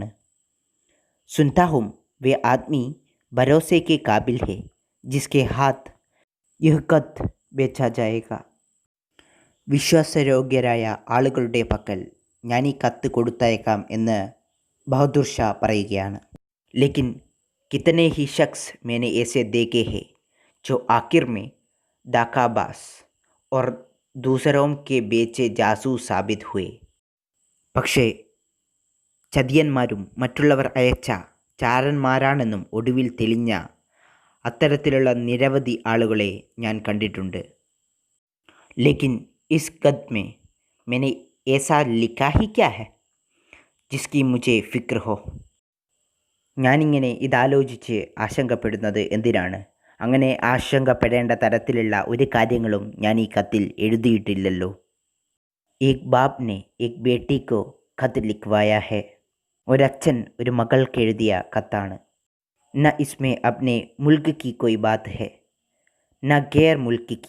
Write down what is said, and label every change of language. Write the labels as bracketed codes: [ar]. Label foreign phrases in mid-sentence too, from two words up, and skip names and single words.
[hi] सुनता हूँ वे आदमी भरोसे के काबिल हैं जिसके हाथ यह ख़त भेजा जाएगा. [ml] വിശ്വാസയോഗ്യരായ ആളുകളുടെ പക്കൽ ഞാൻ ഈ കത്ത് കൊടുത്തയക്കാം എന്ന് ബഹദൂർ ഷാ പറയുകയാണ്. [hi] लेकिन कितने ही शख़्स मैंने ऐसे देखे हैं जो आखिर में दाकाबाज और दूसरों के बेचे जासूस साबित हुए. [ml] പക്ഷേ ചതിയന്മാരും മറ്റുള്ളവർ അയച്ച ചാരന്മാരാണെന്നും ഒടുവിൽ തെളിഞ്ഞ അത്തരത്തിലുള്ള നിരവധി ആളുകളെ ഞാൻ കണ്ടിട്ടുണ്ട്. [hi] लेकिन इस ख़त में मैंने ऐसा लिखा ही क्या है जिसकी मुझे फिक्र हो. [ml] ഞാനിങ്ങനെ ഇതാലോചിച്ച് ആശങ്കപ്പെടുന്നത് എന്തിനാണ്? അങ്ങനെ ആശങ്കപ്പെടേണ്ട തരത്തിലുള്ള ഒരു കാര്യങ്ങളും ഞാൻ ഈ കത്തിൽ എഴുതിയിട്ടില്ലല്ലോ. [hi] एक बाप ने एक बेटी को ख़त लिखवाया है. [ml] ഒരച്ഛൻ ഒരു മകൾക്ക് എഴുതിയ കത്താണ്. [hi] न इसमें अपने मुल्क की कोई बात है न ग़ैर मुल्क की.